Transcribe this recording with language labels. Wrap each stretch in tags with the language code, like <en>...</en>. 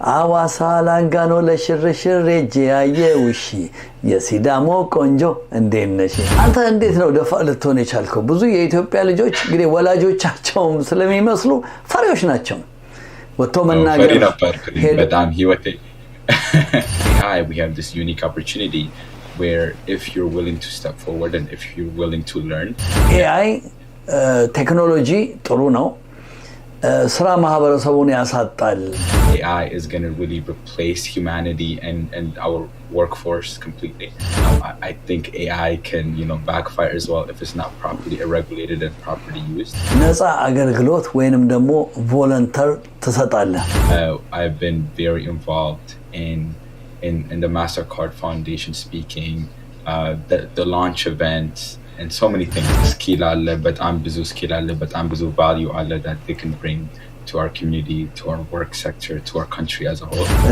<am>አዋሳ ላንጋኖ ለሽርሽር ጄያየውሺ የሲዳሞ ቆንጆ እንዴት ነሽ? አንተ እንዴት ነው ደፋ ልትሆን የቻልከው? ብዙ የኢትዮጵያ ልጆች እንግዲህ ወላጆቻቸውም ስለሚመስሉ ፈሪዎች ናቸው። ወጥቶ መናገር በጣም ህይወቴ</am> <en>we have this unique opportunity where if you're willing to step forward and if you're willing to learn</en> <am>AI ቴክኖሎጂ ጥሩ ነው ስራ ማህበረሰቡን ያሳጣል</am> <en>AI is going to really replace humanity and our workforce completely I think AI can backfire as well if it's not properly regulated and properly used</en> <am>ነፃ አገልግሎት ወይንም ደግሞ ቮለንተር ተሰጣለህ</am> <en>I've been very involved in the MasterCard Foundation speaking the launch events and so many things skill</en> <am>aale betam bizu skill aale betam bizu value aale</am> <en>that they can bring to our community to our work sector to our country as a whole</en>